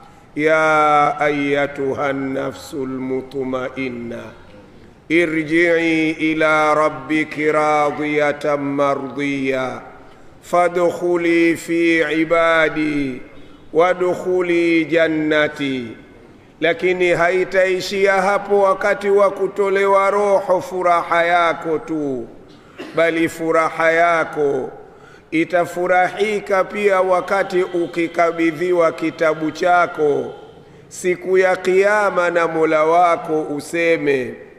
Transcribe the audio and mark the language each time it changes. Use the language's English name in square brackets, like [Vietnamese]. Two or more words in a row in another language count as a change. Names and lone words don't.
[Arabic] يا أيتها النفس المطمئنة ارجعي إلى ربك راضية مرضية فادخلي في عبادي وادخلي جنتي. [Swahili] Lakini haitaishia hapo wakati wa kutolewa roho furaha yako tu, bali furaha yako itafurahika pia wakati ukikabidhiwa kitabu chako siku ya kiyama na Mola wako useme.